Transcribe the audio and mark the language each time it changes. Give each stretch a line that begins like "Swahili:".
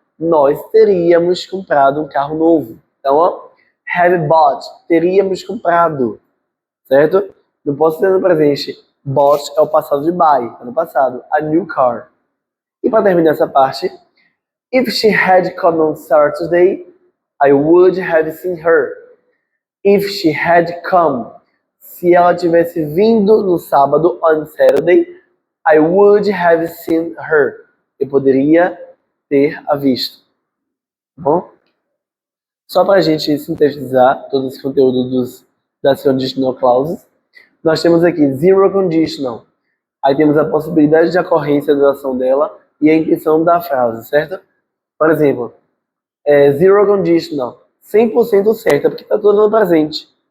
Portuguese: Nós teríamos comprado um carro novo. Então, have bought, teríamos comprado, certo? Não posso ter no presente. Bought é o passado de buy, é no passado.
English: A new car.
Portuguese: E para terminar essa parte,
English: if she had come on Saturday, I would have seen her. If she had come,
Portuguese: se ela tivesse vindo no sábado,
English: on Saturday, I would have seen her.
Portuguese: Eu poderia ter a visto. Bom? Só para a gente sintetizar todo esse conteúdo das conditional clauses, nós temos aqui zero conditional. Aí temos a possibilidade de ocorrência da ação dela e a intenção da frase, certo? Por exemplo, zero conditional, 100% certa, porque está tudo no presente.